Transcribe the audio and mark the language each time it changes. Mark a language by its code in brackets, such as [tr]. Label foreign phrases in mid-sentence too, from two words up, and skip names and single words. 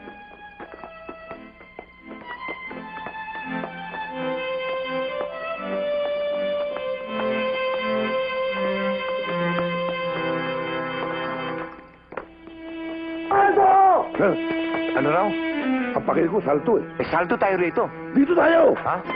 [tl] Ano raw? Ang pakil ko, salto eh. Eh, salto tayo rito. Dito tayo! Ha?